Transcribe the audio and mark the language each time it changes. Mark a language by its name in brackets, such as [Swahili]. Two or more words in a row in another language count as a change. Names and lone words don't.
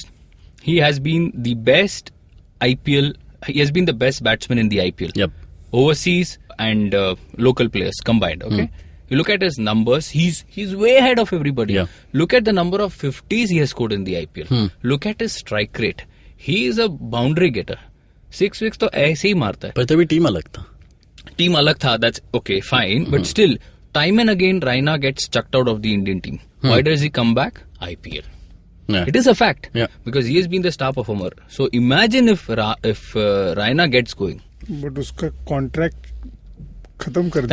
[English] He has been the best he has been the best batsman in the IPL. Overseas and local players combined, okay? You look at his numbers, he's way ahead of everybody. Look at the number of 50s he has scored in the IPL. Look at his strike rate. He is a boundary getter. [Hindi] 6 weeks to aise hi marta hai. [English] But [Hindi] tabhi team alag tha. Team alag tha, [English] that's okay, fine. But still, time and again, Raina gets chucked out of the Indian team. Why does he come back? IPL. It is a fact. Because he has been the star performer. So imagine if Raina gets going. [Hindi] But uska contract khatam kar